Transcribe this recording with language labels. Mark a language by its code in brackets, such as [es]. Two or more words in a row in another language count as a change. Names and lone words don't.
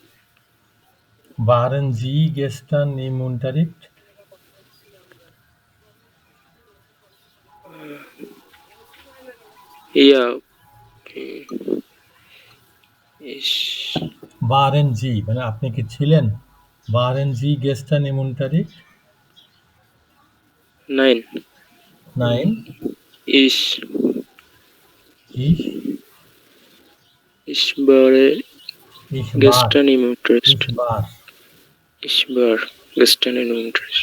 [de] Waren Sie gestern im Unterricht? Ja, ich, Waren Sie, [bn] মানে আপনি কি ছিলেন? [de] Waren Sie gestern im Unterricht? nein, Nein, ich, ich ich war Ich gestern im Unterricht. war. Ich war gestern im Unterricht.